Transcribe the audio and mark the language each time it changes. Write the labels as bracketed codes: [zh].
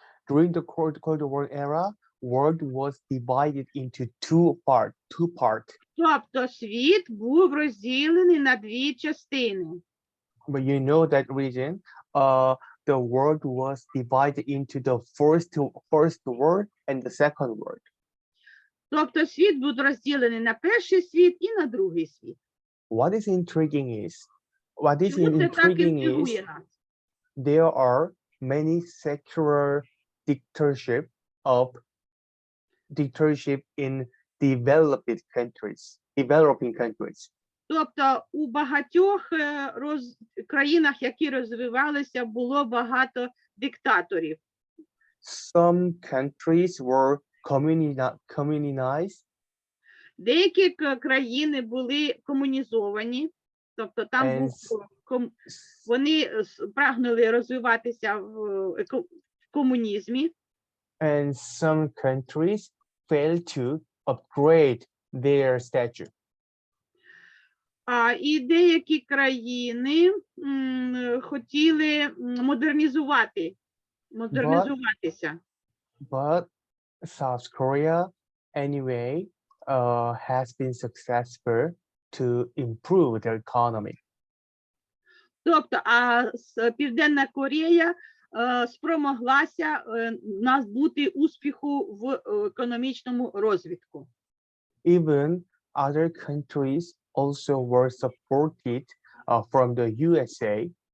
[en] During the Cold War era, world was divided into two parts. [uk] Тобто світ був розділений на дві частини. [en] But you know that region, the world was divided into the first world and the second world. [uk] Тобто світ буде розділений на перший світ і на другий світ. [en] What is intriguing is, [uk] Чому це так інтригує нас? [en] there are many secular dictatorship in developing countries. [uk] Тобто у багатьох країнах, які розвивалися, було багато диктаторів. [en] Some countries were communized, [uk] Деякі країни були комунізовані, тобто там [en] and [uk] був вони прагнули розвиватися в комунізмі. [en] and some countries failed to upgrade their stature. [uk] І деякі країни хотіли модернізуватися. [en] But South Korea, anyway, has been successful to improve their economy. [uk] Тобто, Південна Корея спромоглася набути успіху в економічному розвитку. [en] Even other countries also were supported from the USA.